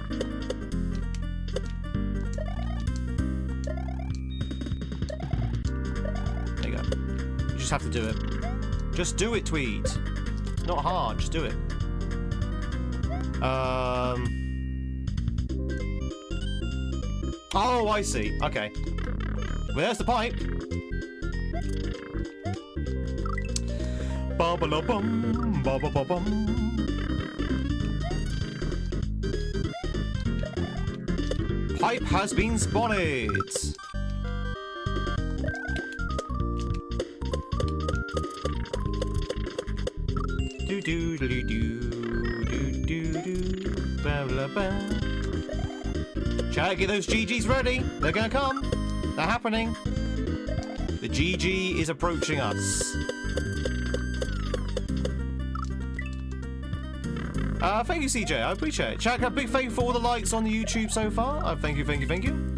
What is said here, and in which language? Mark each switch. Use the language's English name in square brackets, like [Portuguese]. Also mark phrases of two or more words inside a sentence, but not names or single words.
[English] There you go. You just have to do it. Just do it, Tweed. It's not hard, just do it. Oh, I see. Okay. Well, there's the pipe. Ba-ba-la-bum, ba-ba-ba-bum. Pipe has been spotted. Do-do-do-do-do-do-do-do. Ba-la-ba. Chat, get those GGs ready. They're gonna come. They're happening. The GG is approaching us. Thank you, CJ. I appreciate it. Chat, a big thank you for all the likes on the YouTube so far. Thank you, thank you, thank you.